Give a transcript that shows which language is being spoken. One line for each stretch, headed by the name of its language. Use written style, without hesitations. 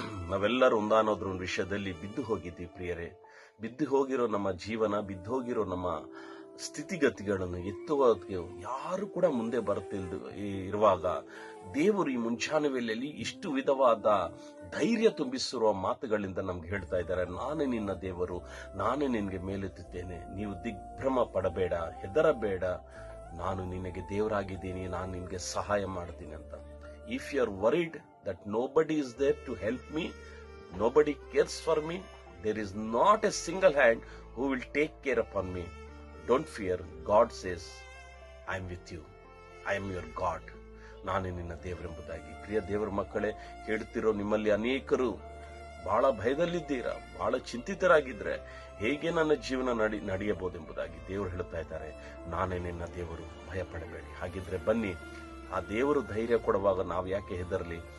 Kannada: ನಾವೆಲ್ಲರೂ ಒಂದಾನೋದ್ರ ವಿಷಯದಲ್ಲಿ ಬಿದ್ದು ಹೋಗಿದ್ದೀವಿ ಪ್ರಿಯರೇ. ಬಿದ್ದು ಹೋಗಿರೋ ನಮ್ಮ ಜೀವನ, ಬಿದ್ದು ಹೋಗಿರೋ ನಮ್ಮ ಸ್ಥಿತಿಗತಿಗಳನ್ನು ಎತ್ತುವುದಕ್ಕೆ ಯಾರು ಕೂಡ ಮುಂದೆ ಇರುವಾಗ ದೇವರು ಈ ಮುಂಚಾನ ವೇಳೆಯಲ್ಲಿ ಇಷ್ಟು ವಿಧವಾದ ಧೈರ್ಯ ತುಂಬಿಸಿರುವ ಮಾತುಗಳಿಂದ ನಮ್ಗೆ ಹೇಳ್ತಾ ಇದ್ದಾರೆ, ನಾನೇ ನಿನ್ನ ದೇವರು, ನಾನೇ ನಿನಗೆ ಮೇಲೆತ್ತುತ್ತೇನೆ, ನೀವು ದಿಗ್ಭ್ರಮ ಪಡಬೇಡ, ಹೆದರಬೇಡ, ನಾನು ನಿನಗೆ ದೇವರಾಗಿದ್ದೀನಿ, ನಾನು ನಿನಗೆ ಸಹಾಯ ಮಾಡ್ತೀನಿ ಅಂತ.
English: If you are worried that nobody is there to help me, nobody cares for me, there is not a single hand who will take care upon me, don't fear. God says, I am with you, I am your God.
Kannada: ನಾನೇ ನಿನ್ನ ದೇವರೆಂಬುದಾಗಿ. ಪ್ರಿಯ ದೇವರ ಮಕ್ಕಳೇ, ಕೇಳುತ್ತಿರೋ ನಿಮ್ಮಲ್ಲಿ ಅನೇಕರು ಬಹಳ ಭಯದಲ್ಲಿದ್ದೀರಾ, ಬಹಳ ಚಿಂತಿತರಾಗಿದ್ರೆ ಹೇಗೆ ನನ್ನ ಜೀವನ ನಡೆಯಬಹುದೆಂಬುದಾಗಿ ದೇವರು ಹೇಳ್ತಾ ಇದ್ದಾರೆ, ನಾನೇ ನಿನ್ನ ದೇವರು, ಭಯಪಡಬೇಡಿ. ಹಾಗಿದ್ರೆ ಬನ್ನಿ, ಆ ದೇವರು ಧೈರ್ಯ ಕೊಡುವಾಗ ನಾವು ಯಾಕೆ ಹೆದರಲಿ?